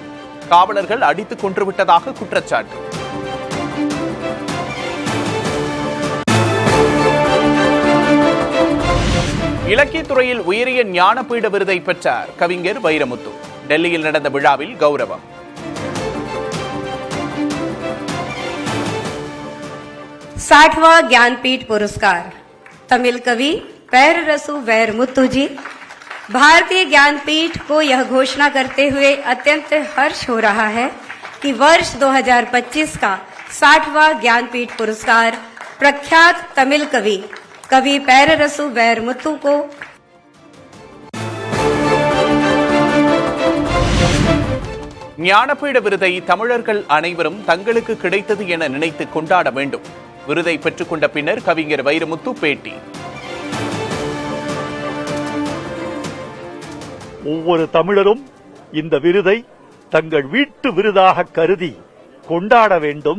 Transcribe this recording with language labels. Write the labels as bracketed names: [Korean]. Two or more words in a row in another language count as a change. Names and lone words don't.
[Tamil] காவலர்கள் அடித்துக் கொன்றுவிட்டதாக குற்றச்சாட்டு. இலக்கியத்துறையில் உயரிய ஞானபீட விருதை பெற்றார் கவிஞர் வைரமுத்து. டெல்லியில் நடந்த விழாவில் கௌரவம். [Hindi] 60वां ज्ञानपीठ पुरस्कार तमिल कवि पैररसु वैरमुत्तु जी। भारतीय ज्ञानपीठ को यह घोषणा करते हुए अत्यंत हर्ष हो रहा है कि वर्ष 2025 का 60वां ज्ञानपीठ पुरस्कार प्रख्यात तमिल कवि पैररसु वैरमुत्तु को [Tamil] ஞானபீட விருதை தமிழர்கள் அனைவரும் தங்களுக்கு கிடைத்தது என நினைத்து கொண்டாட வேண்டும். விருதை பெற்றுக்கொண்ட பின்னர் கவிஞர் வைரமுத்து பேட்டி. ஒவ்வொரு தமிழரும் இந்த விருதை தங்கள் வீட்டு விருதாக கருதி கொண்டாட வேண்டும்.